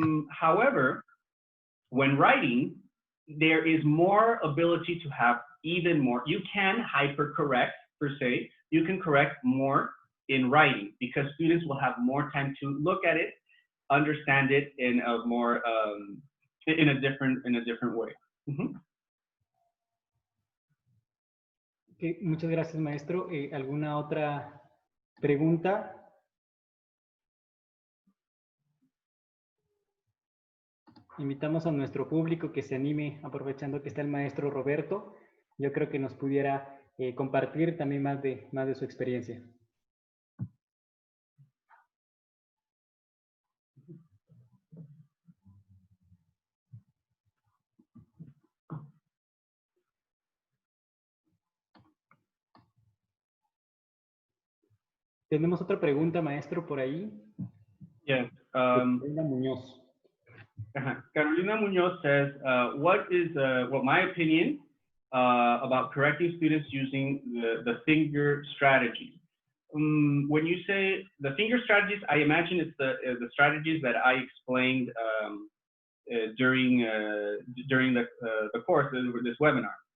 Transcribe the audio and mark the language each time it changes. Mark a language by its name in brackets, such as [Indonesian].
[English] However, when writing, there is more ability to have even more. You can hypercorrect, per se. You can correct more in writing because students will have more time to look at it, understand it in a more in a different way. [Spanish] Okay, muchas gracias, maestro. ¿Alguna otra pregunta? Invitamos a nuestro público que se anime, aprovechando que está el maestro Roberto. Yo creo que nos pudiera compartir también más de su experiencia. Tenemos otra pregunta, maestro, por ahí. [English] Yes. Carolina Muñoz. Carolina Muñoz says, what is my opinion about correcting students using the finger strategy? When you say the finger strategies, I imagine it's the strategies that I explained during the course, this webinar.